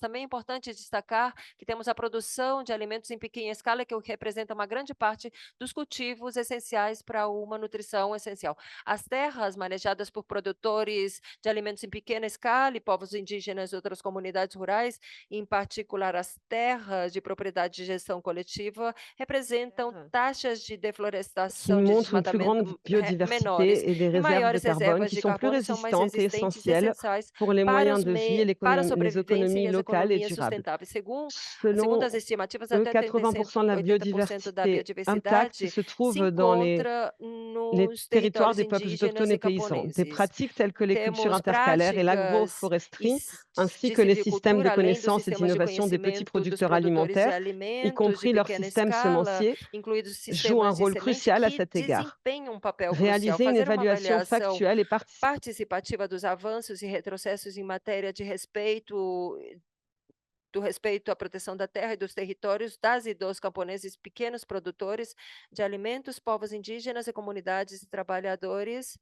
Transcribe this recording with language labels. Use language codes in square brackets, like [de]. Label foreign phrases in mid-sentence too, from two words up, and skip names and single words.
[pt] Também é importante destacar que temos a produção de alimentos em pequena escala, que representa uma grande parte dos cultivos essenciais para uma nutrição essencial. As terras manejadas por produtores de alimentos em pequena escala e povos indígenas e outras comunidades rurais, em particular as terras de propriedade de gestão coletiva, representam taxas de [fr] qui [pt] deflorestação, de [fr] montrent une plus grande [pt] desmatamento menores [fr] biodiversité et des [pt] e [fr] réserves de [pt] maiores [fr] carbone [pt] reservas [fr] qui [pt] de [fr] sont plus [pt] carbono, são mais [fr] résistantes et [pt] resistentes e [fr] essentielles [pt] essenciais [fr] pour les [pt] para [fr] moyens de vie et [pt] para a [fr] les [pt] sobrevivência e [fr] économies [pt] as [fr] locales et [pt] economias [fr] durables. [pt] sustentáveis. Segundo [fr] Selon [pt] as estimativas, [fr] eux, [pt] até [fr] 80% de la [pt] 80% da [fr] biodiversité intacte [pt] biodiversidade [fr] se [pt] se [fr] trouve dans [pt] encontra [fr] les [pt] nos [fr] territoires [pt] territórios [fr] des peuples autochtones [pt] indígenas [fr] et [pt] e [fr] paysans. Des [pt] camponeses. [fr] pratiques telles que les cultures [pt] Temos [fr] intercalaires et [pt] práticas [fr] l'agroforesterie, ainsi [pt] de [fr] que les systèmes de [pt] silvicultura, além dos [fr] connaissance et [pt] sistemas de [fr] d'innovation des petits [pt] conhecimento dos [fr] producteurs [pt] produtores de [fr] alimentaires, y [pt] alimentos de [fr] compris leurs [pt] pequena [fr] systèmes [pt] escala, [fr] semenciers, [pt] incluídos [fr] jouent un [pt] sistemas de [fr] rôle [pt] semente, [fr] crucial à [pt] que [fr] cet égard. [pt] desempenham um papel crucial. [fr] Réaliser une [pt] Fazer uma [fr] évaluation [pt] avaliação [fr] factuelle et [pt] participativa dos avanços e retrocessos em matéria de respeito à proteção da terra e dos territórios das e dos camponeses, pequenos produtores de alimentos, povos indígenas e comunidades de trabalhadores.